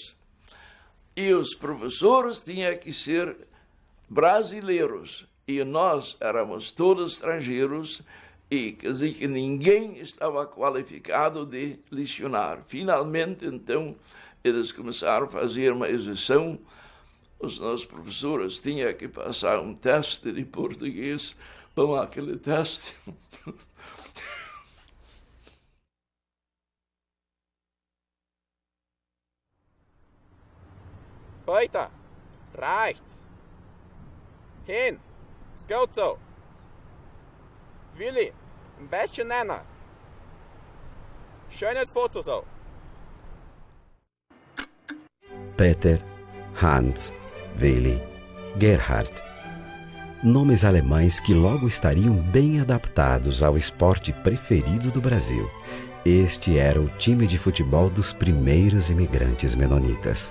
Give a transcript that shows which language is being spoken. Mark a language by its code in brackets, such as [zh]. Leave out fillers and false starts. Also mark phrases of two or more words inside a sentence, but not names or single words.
[pt] E os professores tinham que ser brasileiros, e nós éramos todos estrangeiros, e quer dizer que ninguém estava qualificado de lecionar. Finalmente, então, eles começaram a fazer uma exceção. Os nossos professores tinham que passar um teste de português. Bom, aquele teste... [de] Weiter, rechts. Hin, es geht so. Willi, ein bisschen näher. Schönes Foto so. Peter, Hans, Willi, Gerhard. [pt] Nomes alemães que logo estariam bem adaptados ao esporte preferido do Brasil. Este era o time de futebol dos primeiros imigrantes menonitas.